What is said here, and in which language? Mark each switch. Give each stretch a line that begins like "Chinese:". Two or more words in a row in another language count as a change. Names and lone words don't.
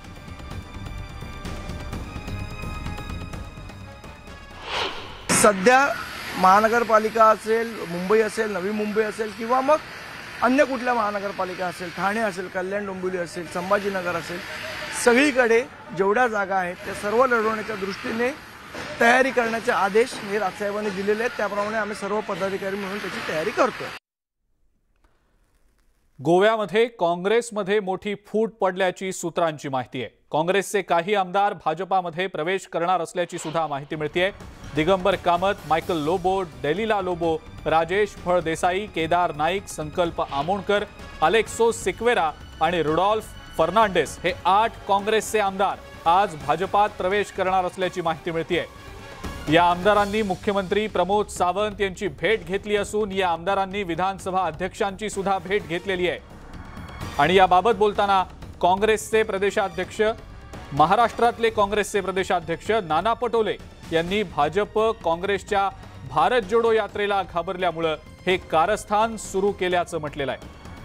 Marathi: सध्या महानगरपालिका असेल, मुंबई असेल, नवी मुंबई असेल किंवा मग अन्य कुठल्या महानगरपालिका असेल, ठाणे असेल, कल्याण डोंबिवली असेल, संभाजीनगर असेल, सगळीकडे जेवढ्या जागा आहेत त्या सर्व लढवण्याच्या दृष्टीने तयारी करण्याचे आदेश हे राजसाहेबांनी दिलेले आहेत. त्याप्रमाणे आम्ही सर्व पदाधिकारी म्हणून त्याची तयारी करतोय. गोव्यामध्ये काँग्रेसमध्ये मोठी फूट पडल्याची सूत्रांची माहिती आहे. काँग्रेसचे काही आमदार भाजपामध्ये प्रवेश करणार असल्याची सुद्धा माहिती मिळते. दिगंबर कामत, मायकल लोबो, डेलिला लोबो, राजेश फळदेसाई, केदार नाईक, संकल्प आमोणकर, अलेक्सो सिक्वेरा आणि रुडॉल्फ फर्नांडिस हे 8 काँग्रेसचे आमदार आज भाजपात प्रवेश करणार असल्याची माहिती मिळते. या आमदारांनी मुख्यमंत्री प्रमोद सावंत यांची भेट घेतली असून या आमदारांनी विधानसभा अध्यक्षांची सुद्धा भेट घेतलेली आहे. आणि याबाबत बोलताना काँग्रेसचे प्रदेशाध्यक्ष, महाराष्ट्रातले काँग्रेसचे प्रदेशाध्यक्ष नाना पटोले यांनी भाजप काँग्रेसच्या भारत जोडो यात्रेला घाबरल्यामुळे हे कारस्थान सुरू केल्याचं म्हटलेलं आहे.